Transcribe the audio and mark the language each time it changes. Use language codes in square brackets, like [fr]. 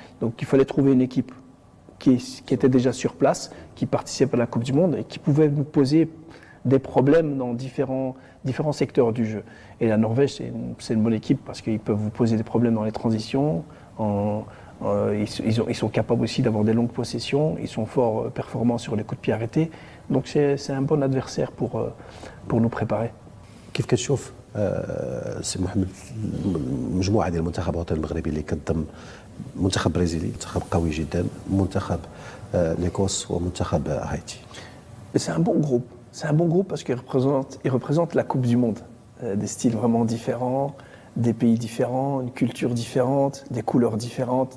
[fr] Donc il fallait trouver une équipe qui était déjà sur place, qui participait à la Coupe du Monde et qui pouvait nous poser des problèmes dans différents secteurs du jeu. Et la Norvège, c'est une bonne équipe parce qu'ils peuvent vous poser des problèmes dans les transitions. Ils sont capables aussi d'avoir des longues possessions. Ils sont forts performants sur les coups de pied arrêtés. Donc c'est un bon adversaire pour nous préparer. [ar] كيف كتشوف سي محمد مجموعه ديال المنتخب الوطني المغربي اللي كتضم منتخب برازيلي، منتخب قوي جدا، منتخب ليكوس ومنتخب هايتي. [fr] C'est un bon groupe. C'est un bon groupe parce qu'il représente la Coupe du Monde. Des styles vraiment différents, des pays différents, une culture différente, des couleurs différentes.